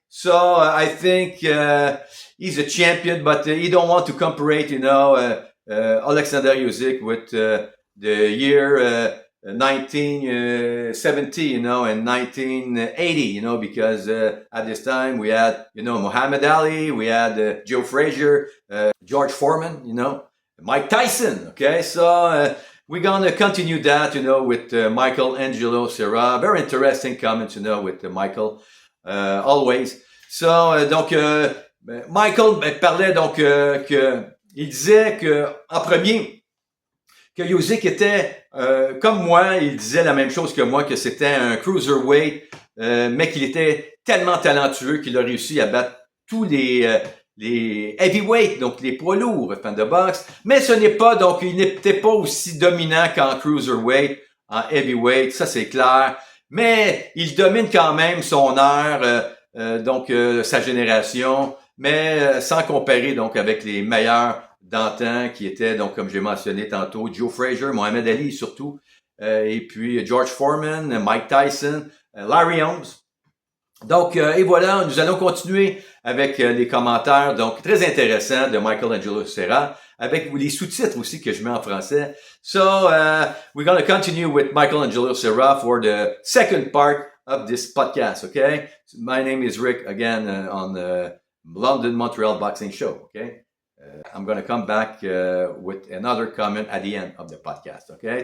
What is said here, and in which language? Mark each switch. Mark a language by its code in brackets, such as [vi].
[en] So, I think he's a champion, but he don't want to compare, Alexander Usyk with the year 1970, and 1980, because at this time we had, Muhammad Ali, we had Joe Frazier, George Foreman, Mike Tyson. Okay, so we're gonna continue that, with Michelangelo Serra. Very interesting comments, with Michael, always. [fr] So donc Michael parlait donc que il disait que en premier que Usyk était comme moi, il disait la même chose que moi, que c'était un cruiserweight, mais qu'il était tellement talentueux qu'il a réussi à battre tous les heavyweights, donc les poids lourds, fans de boxe. Mais ce n'est pas, donc il n'était pas aussi dominant qu'en cruiserweight, en heavyweight, ça c'est clair. Mais il domine quand même son ère, donc sa génération, mais sans comparer donc avec les meilleurs d'antan qui étaient, donc comme j'ai mentionné tantôt, Joe Frazier, Mohamed Ali surtout, et puis George Foreman, Mike Tyson, Larry Holmes. Donc, et voilà, nous allons continuer avec les commentaires, donc très intéressants de Michelangelo Serra, avec les sous-titres aussi que je mets en français. [en] So, we're going to continue with Michelangelo Serra for the second part of this podcast, okay? My name is Rick, again, on the LondonMontreal Boxing Show, okay? I'm going to come back with another comment at the end of the podcast, okay?